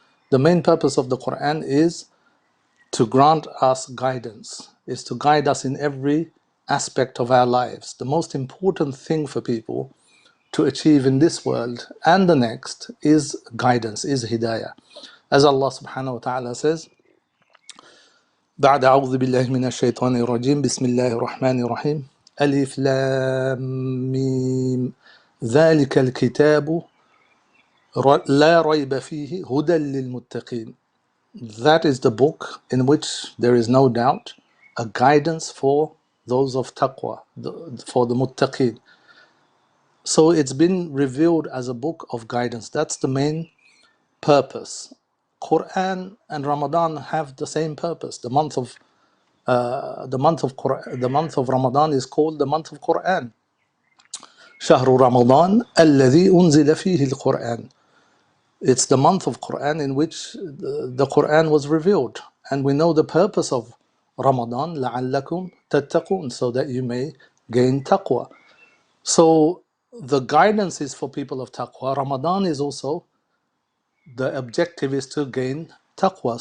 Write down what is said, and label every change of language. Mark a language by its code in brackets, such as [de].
[en] The main purpose of the Quran is to grant us guidance, is to guide us in every aspect of our lives. The most important thing for people to achieve in this world and the next is guidance, is Hidayah. As Allah subhanahu wa ta'ala says, [ar] بعد أعوذ بالله من الشيطان الرجيم بسم الله الرحمن الرحيم ألف لام ميم ذلك الكتاب لا ريب فيه هدى للمتقين. [en] That is the book in which there is no doubt, a guidance for those of taqwa, for the muttaqeen. So it's been revealed as a book of guidance. That's the main purpose. Quran and Ramadan have the same purpose. The month of the month of Ramadan is called the month of Qur'an. [ar] شهر رمضان الذي أنزل فيه القرآن. [en] It's the month of Qur'an in which the Qur'an was revealed. And we know the purpose of Ramadan, [ar] لَعَلَّكُمْ تَتَّقُونَ, [en] so that you may gain taqwa. So the guidance is for people of taqwa. Ramadan is also, the objective is to gain taqwa.